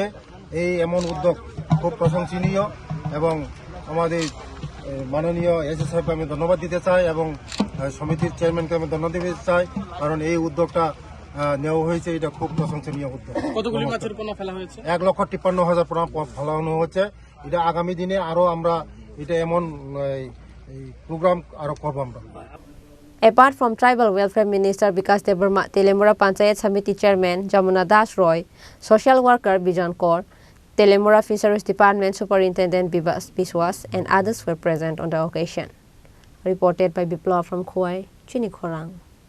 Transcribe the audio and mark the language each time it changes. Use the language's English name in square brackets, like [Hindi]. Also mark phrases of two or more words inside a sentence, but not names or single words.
[Bangla] এই এমন উদ্যোগ খুব প্রশংসনীয় এবং আমাদের মাননীয় SSF আমি ধন্যবাদ দিতে চাই এবং সমিতির চেয়ারম্যানকে আমি ধন্যবাদ দিতে চাই, কারণ এই উদ্যোগটা নেওয়া হয়েছে, এটা খুব প্রশংসনীয় উদ্যোগ। কতগুলি মাছের পোনা ফেলা হয়েছে? 1,53,000 পোনা ফেলানো হচ্ছে। এটা আগামী দিনে আরও আমরা এটা এমন প্রোগ্রাম আরও করবো আমরা। [English] Apart from Tribal Welfare Minister Vikas Debbarma, Teliamura Panchayat Samiti Chairman Jamuna Das Roy, Social Worker Bijan Kaur, Teliamura Fisheries Department Superintendent Bivas Biswas and others were present on the occasion. Reported by Biplav from Khowai, Chini Khorang.